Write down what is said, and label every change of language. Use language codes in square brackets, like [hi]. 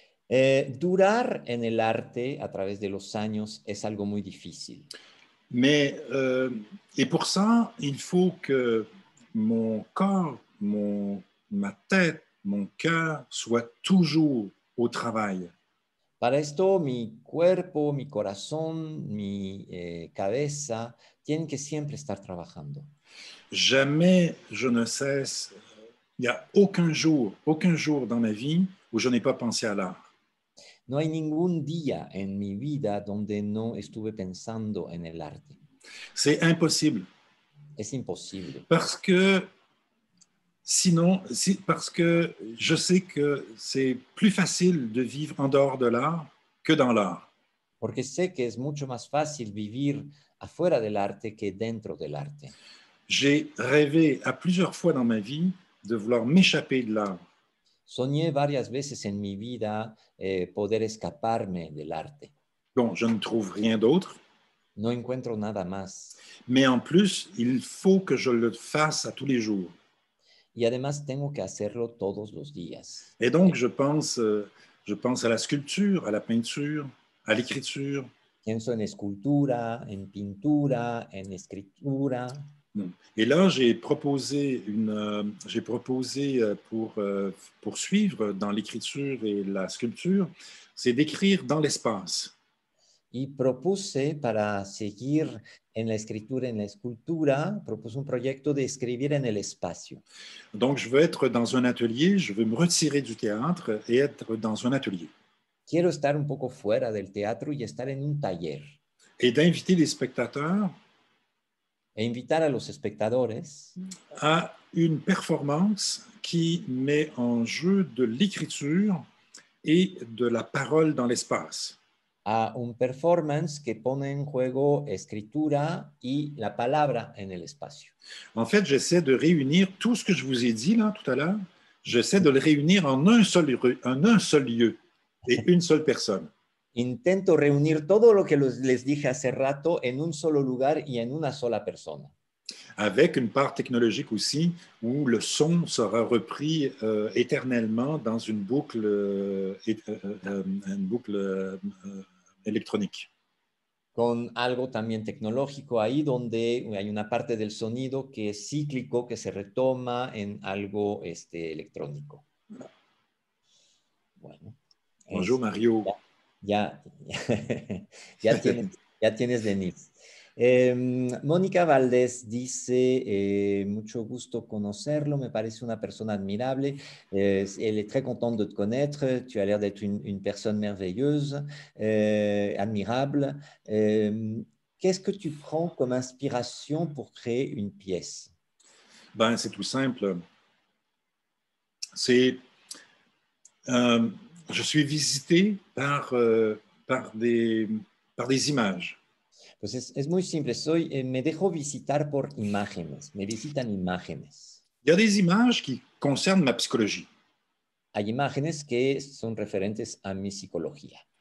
[es] Durar en el arte a través de los años es algo muy difícil. [fr] Mais, et pour ça, il faut que mon corps, ma tête, mon cœur soient toujours au travail. [es] Para esto, mi cuerpo, mi corazón, mi cabeza tienen que siempre estar trabajando. [fr] Jamais je ne cesse, il n'y a aucun jour dans ma vie où je n'ai pas pensé à l'art. [es] No hay ningún día en mi vida donde no estuve pensando en el arte. [fr] C'est impossible. [es] Es imposible. [fr] Parce que sinon, parce que je sais que c'est plus facile de vivre en dehors de l'art que dans l'art. [es] Porque sé que es mucho más fácil vivir afuera del arte que dentro del arte. [fr] J'ai rêvé à plusieurs fois dans ma vie de vouloir m'échapper de l'art. [es] Soñé varias veces en mi vida poder escaparme del arte. [fr] Bon, je ne trouve rien d'autre. [es] No encuentro nada más. [fr] Mais en plus, il faut que je le fasse à tous les jours. [es] Y además tengo que hacerlo todos los días. [fr] Et donc, je pense à la sculpture, à la peinture, à l'écriture. [es] Pienso en escultura, en pintura, en escritura. [fr] Et là, j'ai proposé pour poursuivre dans l'écriture et la sculpture, c'est d'écrire dans l'espace. [es] Y propuse para seguir en la escritura, en la escultura, propuse un proyecto de escribir en el espacio. [fr] Donc, je veux être dans un atelier, je veux me retirer du théâtre et être dans un atelier. [es] Quiero estar un poco fuera del teatro y estar en un taller. [fr] Et d'inviter les spectateurs [es] E invitar a los espectadores [fr] à une performance qui met en jeu de l'écriture et de la parole dans l'espace. [es] a un performance que pone en juego escritura y la palabra en el espacio. [fr] En fait, j'essaie de réunir tout ce que je vous ai dit là tout à l'heure, j'essaie de le réunir en un seul lieu et une seule personne. [es] Intento reunir todo lo que les dije hace rato en un solo lugar y en una sola persona. [fr] Avec une part technologique aussi, où le son sera repris éternellement dans une boucle électronique. [es] Con algo también tecnológico ahí donde hay una parte del sonido que es cíclico, que se retoma en algo electrónico. Bueno. [fr] Bonjour Mario. [es] Ya tienes Denise. Mónica Valdés dice, mucho gusto conocerlo, me parece una persona admirable, [fr] elle est très contente de te connaître, tu as l'air d'être une personne merveilleuse, admirable. Qu'est-ce que tu prends comme inspiration pour créer une pièce? Ben, c'est tout simple. Je suis visité par des images. [es] Pues es muy simple, me dejo visitar por imágenes, me visitan imágenes. [fr] Il y a des images qui concernent ma psychologie. [es] Hay imágenes que son referentes a mi psicología.